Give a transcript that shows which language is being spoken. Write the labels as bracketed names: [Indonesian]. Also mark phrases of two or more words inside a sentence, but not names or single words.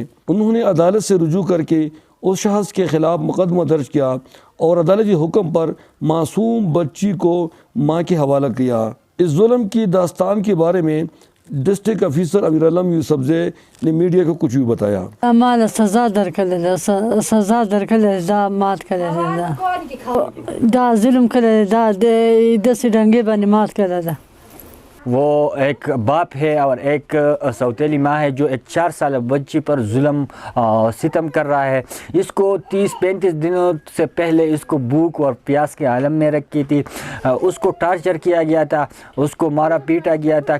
[Urdu] انہوں نے عدالت سے رجوع کر کے اس شخص کے خلاف مقدمہ درج کیا اور عدالتی حکم پر معصوم بچی کو ماں کے حوالہ کیا۔ اس ظلم کی داستان کے بارے میں ڈسٹرکٹ افیسر امیر علم یوسفزئی نے میڈیا کو کچھ بھی بتایا۔ [Pashto] مالا سزا درکړل دا مات کړل دا ظلم کړل دا داسې ډنګې باندې مات کړل دا۔ [Urdu] وہ ایک باپ ہے اور ایک سوتیلی ماں ہے جو ایک 4 سالہ بچی پر ظلم ستم کر رہا ہے۔ اس کو 30-35 دنوں سے پہلے اس کو بھوک اور پیاس کے عالم میں رکھی تھی، اس کو ٹارچر کیا گیا تھا، اس کو مارا پیٹا گیا تھا۔